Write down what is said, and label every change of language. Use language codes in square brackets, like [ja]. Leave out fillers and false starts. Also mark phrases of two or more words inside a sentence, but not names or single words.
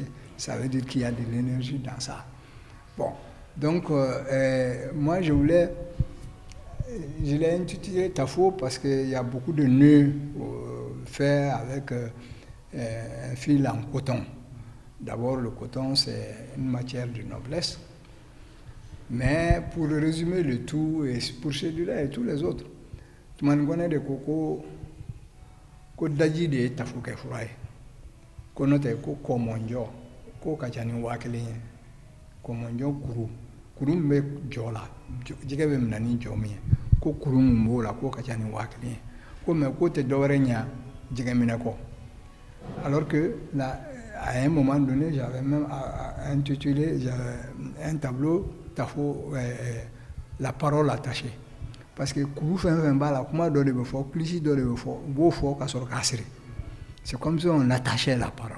[fr] Ça veut dire qu'il y a de l'énergie dans ça. Bon, donc moi je l'ai intitulé Tafo parce qu'il y a beaucoup de nœuds faits avec un fil en coton. D'abord, le coton, c'est une matière de noblesse. Mais pour résumer le tout, et pour celui-là et tous les autres, tout le monde connaît des cocos, ko daji de Tafo Kefuraï, ko note ko komonjo, ko kachani wakelinye, komonjo kuru mbe jola, jigebe mnani jomi, ko kuru mbola, ko kachani wakelinye, ko me ko te dorenya jigeminako. Alors que là, à un moment donné, j'avais même intitulé un tableau Tafo, la parole attachée. Parce que c'est comme si on attachait la parole.